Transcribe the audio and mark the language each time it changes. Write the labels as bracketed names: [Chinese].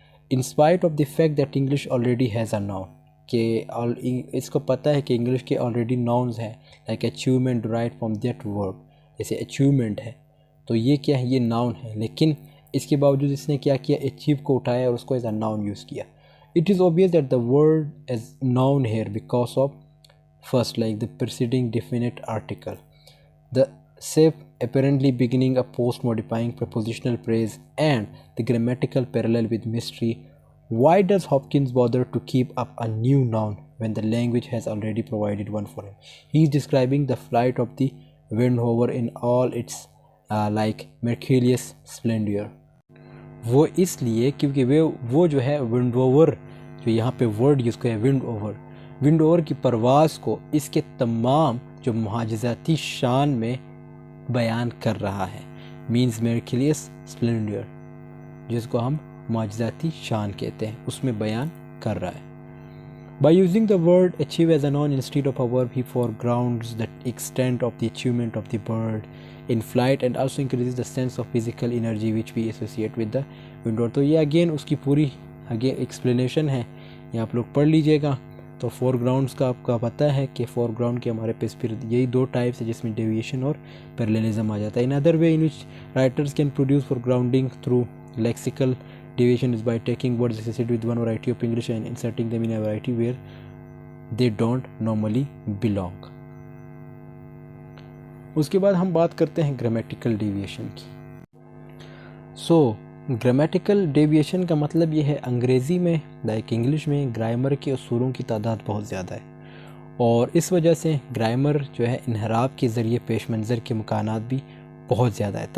[English] in spite of the fact that English already has a noun, [Urdu] کہ اس کو پتہ ہے کہ انگلش کے آلریڈی ناؤنز ہیں [English] Like achievement derived from that word. [Urdu] جیسے اچیومنٹ ہے تو یہ کیا ہے، یہ ناؤن ہے، لیکن اس کے باوجود اس نے کیا کیا، اچیو کو اٹھایا اور اس کو ایز اے ناؤن یوز کیا. [English] It is obvious that the word is noun here because of first like the preceding definite article, the save apparently beginning a post modifying prepositional phrase and the grammatical parallel with mystery. Why does Hopkins bother to keep up a new noun when the language has already provided one for him? He is describing the flight of the Windhover in all its like merciless splendor. [Urdu] وہ اس لیے کیونکہ وہ جو ہے ونڈ over, جو یہاں پہ word use کرے ونڈ اوور کی پرواز کو اس کے تمام جو معجزاتی شان میں بیان کر رہا ہے، مینز میرکلیس سپلینڈر، جس کو ہم معجزاتی شان کہتے ہیں، اس میں بیان کر رہا ہے. [English] By using the word achieve as a noun instead of a verb, he foregrounds the extent of the achievement of the bird in flight and also increases the sense of physical energy which we associate with the window. [Urdu] تو یہ again اس کی پوری explanation ہے، یہ آپ لوگ پڑھ لیجئے گا. تو فور گراؤنڈس کا آپ کا پتہ ہے کہ فور گراؤنڈ کے ہمارے پاس پھر یہی دو ٹائپس ہیں جس میں ڈیویشن اور پیرلیلزم آ جاتا ہے. [English] In other way in which writers can produce foregrounding through lexical deviation is by taking words associated with one variety of English and inserting them in a variety where they don't normally belong. [Urdu] اس کے بعد ہم بات کرتے ہیں grammatical deviation کی. Grammatical deviation کا مطلب یہ ہے انگریزی میں لائک انگلش میں گرامر کے اصولوں کی تعداد بہت زیادہ ہے اور اس وجہ سے گرامر جو ہے انحراف کے ذریعے پیش منظر کے مکانات بھی بہت زیادہ ہے.